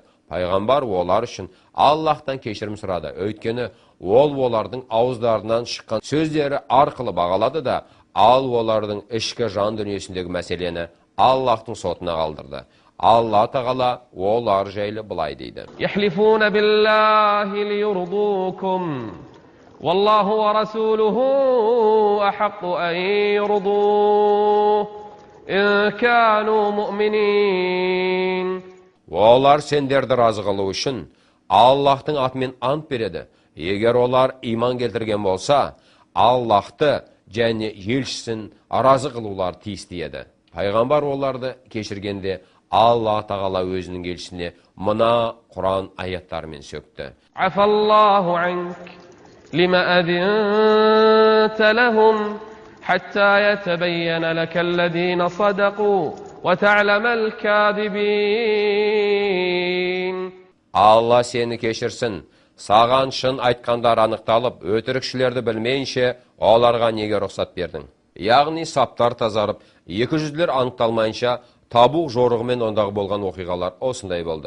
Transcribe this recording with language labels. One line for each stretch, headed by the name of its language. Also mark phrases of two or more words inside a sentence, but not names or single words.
Kazakh: Пайғамбар олар үшін Аллахтан кешірім сұрады. Өйткені ол олардың ауыздарынан шыққан сөздері арқылы бағалады да, ал олардың ішкі жан дүниесіндегі мәселені Аллахтың сотына қалдырды. Алла тағала олар жайлы былай дейді.
Arabic: يحلفون بالله ليرضوكم والله ورسوله أحق أن يرضوه إن كانوا مؤمنين.
Kazakh: Олар сендерді разы қылу үшін Аллахтың атымен ант береді. Егер олар иман келтірген болса, Аллахты және елшісін разы қылулар тиісті еді. Пайғамбар оларды кешіргенде Алла тағала өзінің елшісіне мына Құран аяттарымен сөкті.
Arabic: عفا الله عنك لم أذنت لهم حتى يتبين لك الذين صدقوا وتعلم الكاذبين.
Kazakh: Алла сені кешірсін. Саған шын айтқандар анықталып, өтірікшілерді білмейінше, оларға неге рұқсат бердің? Яғни саптар тазарып, 200-лер анықталмайынша, Табуқ жорығымен ондағы болған оқиғалар осындай болды.